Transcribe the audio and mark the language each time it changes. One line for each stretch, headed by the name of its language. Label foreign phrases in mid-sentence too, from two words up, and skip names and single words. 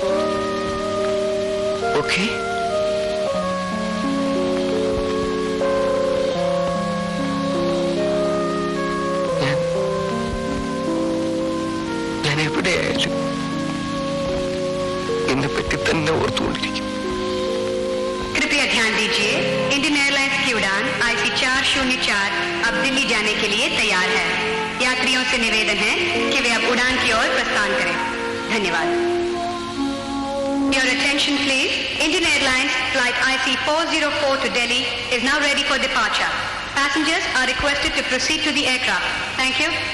Malayalam: ഓക്കേ? എവിടെയായാലും എന്നെ പറ്റി തന്നെ ഓർത്തുകൊണ്ടിരിക്കും.
Hindi: कृपया ध्यान दीजिए, इंडियन एयरलाइंस की उड़ान IC404 अब दिल्ली जाने के लिए तैयार है. यात्रियों से निवेदन है कि वे अब उड़ान की ओर प्रस्थान करें. धन्यवाद.
English: Your attention please. Indian Airlines flight IC404 to Delhi is now ready for departure. Passengers are requested to proceed to the aircraft. Thank you.